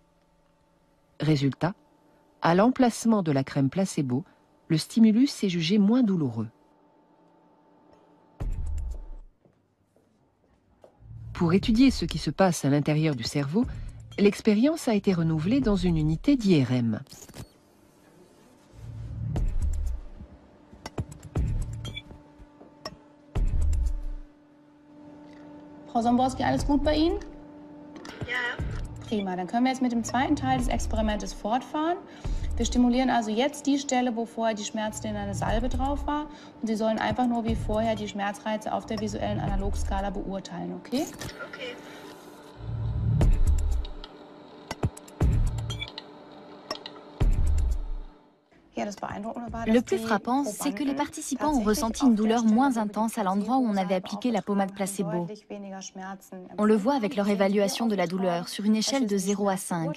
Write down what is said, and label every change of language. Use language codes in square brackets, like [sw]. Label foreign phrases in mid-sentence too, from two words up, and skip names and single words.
[fr] Résultat, à l'emplacement de la crème placebo, le stimulus est jugé moins douloureux. Pour étudier ce qui se passe à l'intérieur du cerveau, l'expérience a été renouvelée dans une unité d'IRM. [de] Frau Somborski, alles gut bei Ihnen? Ja. Prima, dann können wir jetzt mit dem zweiten Teil des Experimentes fortfahren. Wir stimulieren also jetzt die Stelle, wo vorher die schmerzdämpfende Salbe drauf war. Und Sie sollen einfach nur wie vorher die Schmerzreize auf der visuellen Analogskala beurteilen, okay? Okay. [fr] Le plus frappant, c'est que les participants ont ressenti une douleur moins intense à l'endroit où on avait appliqué la pommade placebo. On le voit avec leur évaluation de la douleur sur une échelle de 0 à 5.